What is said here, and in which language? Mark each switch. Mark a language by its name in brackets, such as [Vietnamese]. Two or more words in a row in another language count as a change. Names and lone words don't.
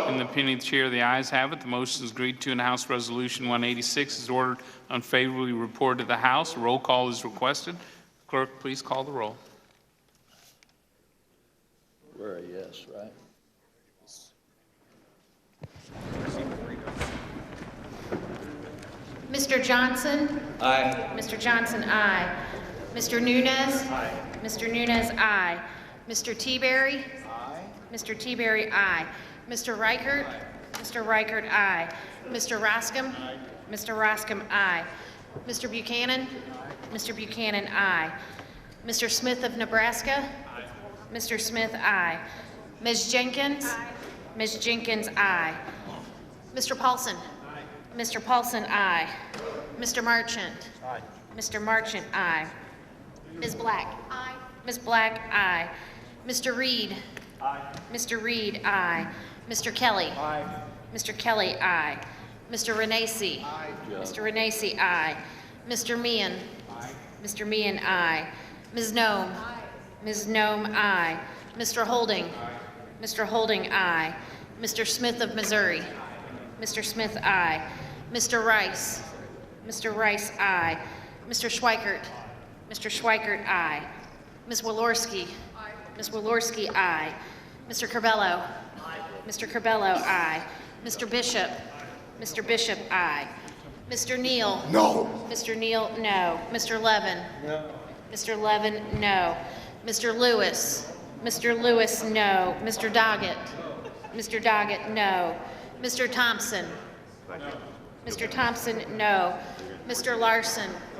[English] In the opinion of the chair, the ayes have it. The motion is agreed to, and House Resolution 186 is ordered unfavorably reported to the House. A roll call is requested. Clerk, please call the roll. We're a yes, right? Mr. Johnson? Aye. Mr. Johnson, aye. Mr. Nunes? Aye. Mr. Nunes, aye. Mr. Teaberry? Aye. Mr. Teaberry, aye. Mr. Reichert? Aye. Mr. Reichert, aye. Mr. Roscom? Aye. Mr. Roscom, aye. Mr. Buchanan? Aye. Mr. Buchanan, aye. Mr. Smith of Nebraska? Aye. Mr. Smith, aye. Ms. Jenkins? Aye. Ms. Jenkins, aye. Mr. Paulson? Aye. Mr. Paulson, aye. Mr. Marchant? Aye. Mr. Marchant, aye. Ms. Black? Aye. Ms. Black, aye. Mr. Reed? Aye. Mr. Reed, aye. Mr. Kelly? Aye. Mr. Kelly, aye. Mr. Renacci? Aye. Mr. Renacci, aye. Mr. Meehan? Aye. Mr. Meehan, aye. Ms. Nome? Aye. Ms. Nome, aye. Mr. Holding? Aye. Mr. Holding, aye. Mr. Smith of Missouri? Mr. Smith, aye. Mr. Rice? Mr. Rice, aye. Mr. Schweikert? Mr. Schweikert, aye. Ms. Walorski? Aye. Ms. Walorski, aye. Mr. Curbelo? Aye. Mr. Curbelo, aye. Mr. Bishop? Mr. Bishop, aye. Mr. Neal? No. Mr. Neal, no. Mr. Levin? No. Mr. Levin, no. Mr. Lewis? Mr. Lewis, no. Mr. Doggett? Mr. Doggett, no. Mr. Thompson? Mr. Thompson, no. Mr. Larson?